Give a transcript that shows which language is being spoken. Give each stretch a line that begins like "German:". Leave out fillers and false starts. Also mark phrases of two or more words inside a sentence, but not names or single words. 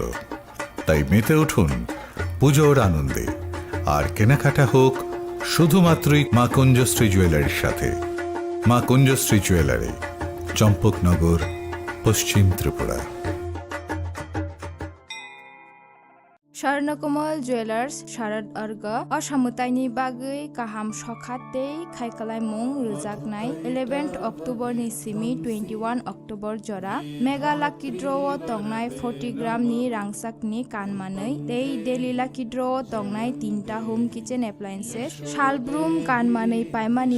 Bangla: তাই মেতে উঠুন পুজোর আনন্দে, আর কেনাকাটা হোক শুধুমাত্রই মা কুঞ্জশ্রী জুয়েলারির সাথে। মা কুঞ্জশ্রী জুয়েলারি, চম্পকনগর, পশ্চিম ত্রিপুরা।
Kok Borok: স্বর্ণকমল জুয়েলার্স শারদ अर्ग असामुताइनि बागै गाहाम सखातै खायखालायमुं रोजाकनाय 11 अक्ट'बरनि सिमी 21 अक्ट'बर जरा
English: mega lucky draw
Kok Borok: तंनाय 40 ग्रामनि रांसाकनि कानमानै
English: daily lucky draw
Kok Borok: तंनाय 3टा
English: home kitchen appliances
Kok Borok: शालब्रुम कानमानै पायमानि